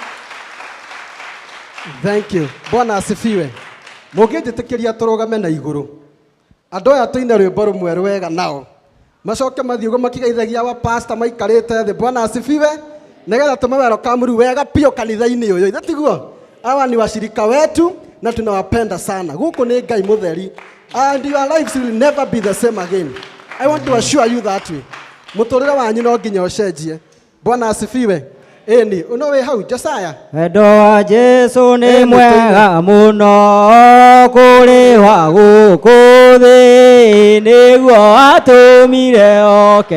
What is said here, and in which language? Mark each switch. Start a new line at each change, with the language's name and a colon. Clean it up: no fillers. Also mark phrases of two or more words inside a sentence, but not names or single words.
English: Thank you.
Swahili: Bwana asifiwe.
Kikuyu: Mũngĩnjĩtĩkĩria tũrũgame na igũrũ. Andũ aya tũine rwĩmbo rũmwe rwega nao. Macoke mathiĩ ũguo makĩgeithagia wa pastor maikarĩte thĩ.
Swahili: Bwana asifiwe.
Kikuyu: Nĩgetha tumewelcome wega pio kanitha-inĩ ũyũ. Ithe tiguo?
Swahili: Hawa ni washirika wetu na tunawapenda sana.
Kikuyu: Gũkũ nĩ Ngai mũtheri.
English: And your lives will never be the same again. I want to assure you that way.
Kikuyu: Mũtũrĩre wanyu no nginya ũcenjie.
Swahili: Bwana asifiwe.
Kikuyu: Eni, uno wĩ hau Josiah. Wendo wa Jesu nĩ mwega mũno kũrĩ wa gũkũ thĩ nĩguo atũmire oke